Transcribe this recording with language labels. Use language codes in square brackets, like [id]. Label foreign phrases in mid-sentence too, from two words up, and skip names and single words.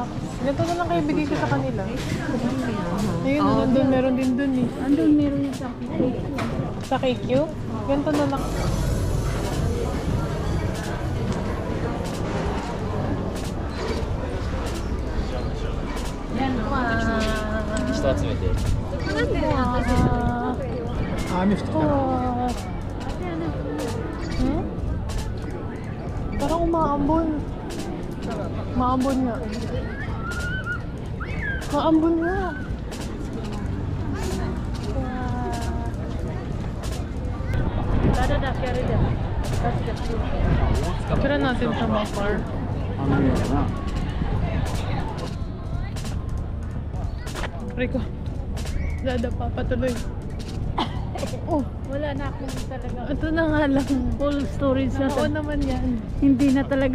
[tl] Ganito na lang kayo bigay ko sa kanila. Ayun, nandun, meron din dun eh. Andun meron yung sa cake. Sa KQ? Ganito na lang. Yan, wow. [ja] 人集めて。雨降ってきたな。 [tl] Parang umaambon. Maambon nga. Maambon nga. Dada, [en] carry them. That's the food. [tl] Tira natin sa Mapar. [ja] 雨やな。 [tl] Rico. Dada pa, patuloy. Oh, Wala na akong talaga. ito na nga lang. [en] Full storage na [tl] Oo to. naman yan.